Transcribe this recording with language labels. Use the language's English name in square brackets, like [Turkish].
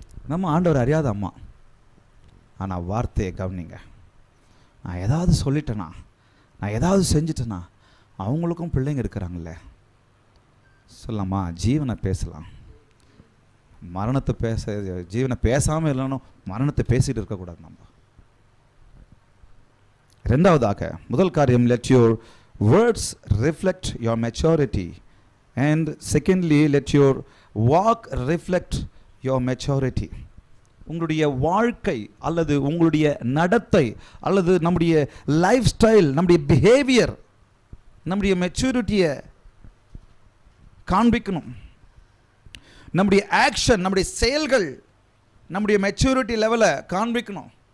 [Tamil] நம்ம ஆண்டவர் அறியாத அம்மா. ஆனால் வார்த்தையை கவனிங்க. நான் ஏதாவது சொல்லிட்டேனா, நான் ஏதாவது செஞ்சிட்டேனா, அவங்களுக்கும் பிள்ளைங்க இருக்கிறாங்களே, சொல்லலாமா? ஜீவனை பேசலாம், மரணத்தை ஜீவனை பேசாமல் இல்லைன்னு மரணத்தை பேசிகிட்டு இருக்கக்கூடாது நம்ம. ரெண்டாவதாக, முதல் காரியம், [English] let your words reflect your maturity And secondly, let your walk reflect your maturity. [Tamil] உங்களுடைய வாழ்க்கை அல்லது உங்களுடைய நடத்தை அல்லது நம்முடைய லைஃப் ஸ்டைல், நம்முடைய பிஹேவியர் நம்முடைய மெச்சூரிட்டியை காண்பிக்கணும். நம்முடைய ஆக்ஷன், நம்முடைய செயல்கள் நம்முடைய மெச்சூரிட்டி லெவலை காண்பிக்கணும்.